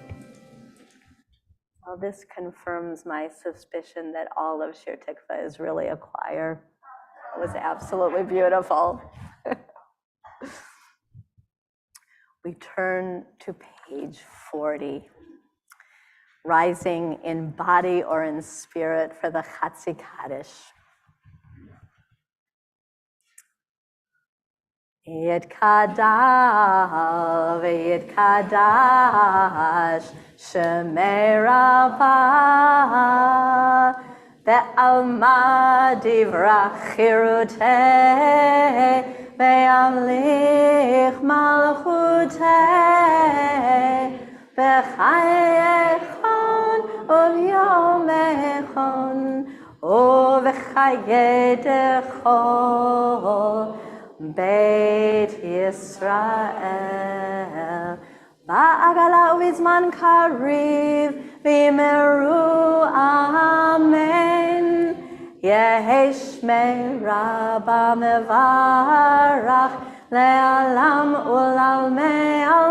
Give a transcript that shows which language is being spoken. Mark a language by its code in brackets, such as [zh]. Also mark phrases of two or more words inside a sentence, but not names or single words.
[en] Well, this confirms my suspicion that all of Shir Tikvah is really a choir. It was absolutely beautiful. We turn to page 40. Rising in body or in spirit for the Chatzi Kaddish. [arc] יתגדל ויתקדש שמיה רבא בעלמא דברא כרעותיה וימליך מלכותיה בחייכון וביומיכון ובחייהון בית ישראל בעגלא ובזמן קריב ואמרו אמן יהא שמיה רבא מברך לעלם ולעלמי